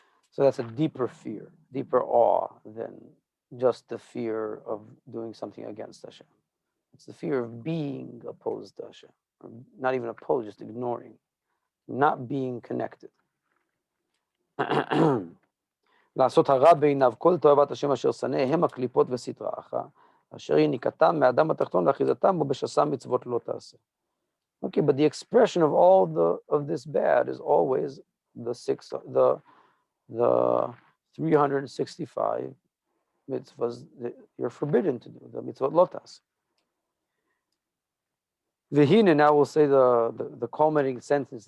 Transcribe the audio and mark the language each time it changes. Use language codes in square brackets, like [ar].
[en] So that's a deeper fear, deeper awe than just the fear of doing something against Hashem. It's the fear of being opposed to Hashem, or not even opposed, just ignoring, not being connected. [he] לעשות הרע בעיניו כל תועבת השם אשר שנא הם הקליפות וסטרא אחא אשר יניקתם מהאדם התחתון לאחיזתם בו בשס"ה מצוות לא תעשה. [en] Okay, but the expression of all of this bad is always the 365 mitzvahs that you're forbidden to do, the mitzvot lo tase. V'hine, now we'll say the culminating sentence.